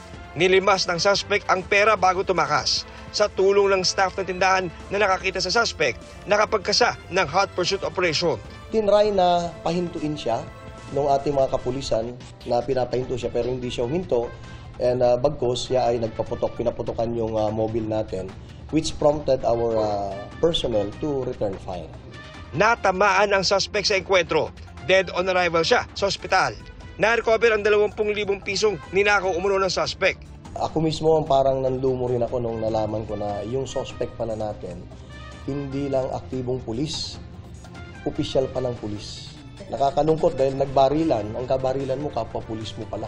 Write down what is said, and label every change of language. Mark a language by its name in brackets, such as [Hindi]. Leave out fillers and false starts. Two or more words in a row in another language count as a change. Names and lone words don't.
[Filipino] Nilimas ng suspect ang pera bago tumakas. Sa tulong ng staff ng tindahan na nakakita sa suspect, nakapagkasa ng [English] hot pursuit operation. [Filipino] Tinry na pahintuin siya ng ating mga kapulisan na pinapahinto siya pero hindi siya huminto. And bagkos, siya ay pinaputokan yung mobile natin, [English] which prompted our personnel to return fire. [Filipino] Natamaan ang suspect sa enkwentro. [English] Dead on arrival [Filipino] siya sa ospital. Na-recover ang 20,000 pisong ninakaw umano ng suspect. Ako mismo parang nanlumo rin ako nung nalaman ko na yung suspect pala natin, hindi lang aktibong pulis, opisyal pa ng pulis. Nakakalungkot dahil nagbarilan, ang kabarilan mo kapwa pulis mo pala.